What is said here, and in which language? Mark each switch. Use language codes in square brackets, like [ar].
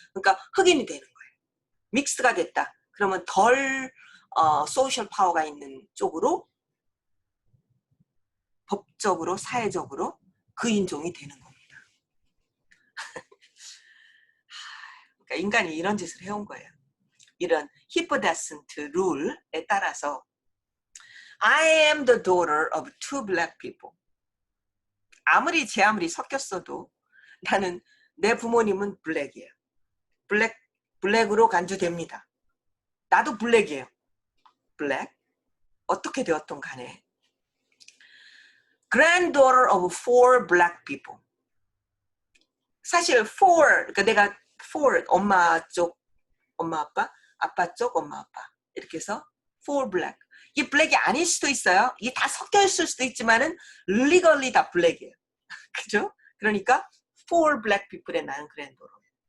[ko] 그러니까 흑인이 되는 거예요. 믹스가 됐다. 그러면 덜 소셜 파워가 있는 쪽으로 법적으로 사회적으로 그 인종이 되는 겁니다. 그러니까 인간이 이런 짓을 해온 거예요. 이런 히포데센트 룰에 따라서 [en] I am the daughter of two black people. [ko] 아무리 섞였어도 나는 내 부모님은 블랙이에요. 블랙으로 간주됩니다. 나도 블랙이에요. 블랙. 어떻게 되었던 간에. [en] Granddaughter of four black people. [ko] 사실 그러니까 내가 엄마 쪽 엄마 아빠, 아빠 쪽 엄마 아빠 이렇게 해서 [en] for black. [ko] 이게 블랙이 아닐 수도 있어요. 이게 다 섞여 있을 수도 있지만은 legally 다 블랙이에요. 그죠? 그러니까 [en] for black people [ko] 에 낳은 granddaughter.